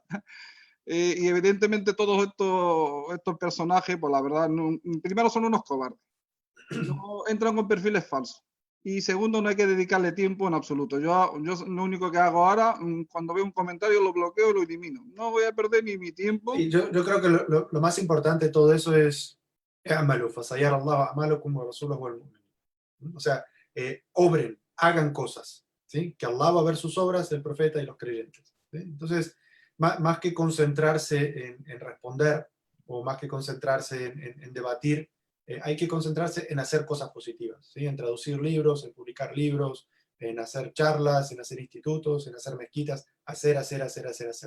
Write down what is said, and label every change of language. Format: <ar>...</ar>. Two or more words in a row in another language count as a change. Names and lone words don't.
<es>Y evidentemente todos estos personajes, pues la verdad, primero son unos cobardes. No entran con perfiles falsos. Y segundo, no hay que dedicarle tiempo en absoluto. Yo lo único que hago ahora, cuando veo un comentario, lo bloqueo y lo elimino. No voy a perder ni mi tiempo. Y yo creo que lo más importante de todo eso es</es> <ar>"اعملوا فسيرى الله أعمالكم ورسوله والمؤمنون".</ar> <es>O sea, obren, hagan cosas, ¿sí? Que Allah va a ver sus obras, el profeta y los creyentes, ¿sí? Entonces, más que concentrarse en responder o más que concentrarse en debatir, hay que concentrarse en hacer cosas positivas, ¿sí? En traducir libros, en publicar libros, en hacer charlas, en hacer institutos, en hacer mezquitas, hacer.</es>